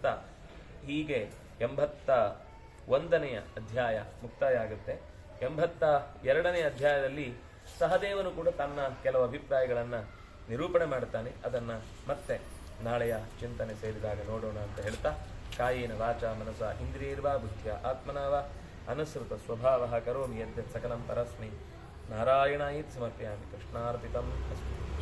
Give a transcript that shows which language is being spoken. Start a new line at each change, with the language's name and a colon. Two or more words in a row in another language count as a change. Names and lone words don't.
Kannada: ಹೀಗೆ 81ನೇ ಅಧ್ಯಾಯ ಮುಕ್ತಾಯ ಆಗುತ್ತೆ. 82ನೇ ಅಧ್ಯಾಯದಲ್ಲಿ ಸಹದೇವನು ಕೂಡ ತನ್ನ ಕೆಲವು ಅಭಿಪ್ರಾಯಗಳನ್ನ ನಿರೂಪಣೆ ಮಾಡ್ತಾನೆ. ಅದನ್ನ ಮತ್ತೆ ನಾಳೆಯ ಚಿಂತನೆ ಸೇರಿದಾಗ ನೋಡೋಣ ಅಂತ ಹೇಳ್ತಾ,
Sanskrit: ಕಾಯೇನ ವಾಚ ಮನಸ ಇಂದ್ರಿಯರ್ವಾ ಬುದ್ಧಿಯ ಆತ್ಮನಾವ ಅನುಸೃತ ಸ್ವಭಾವ ಕರೋಮಿ ಯದ್ಯತ್ ಸಕಲಂ ಪರಸ್ಮೈ ನಾರಾಯಣಾಯಿತ್ ಸಮರ್ಪಯಾಮಿ. ಕೃಷ್ಣಾರ್ಪಿತಂ ಅಸ್ತು.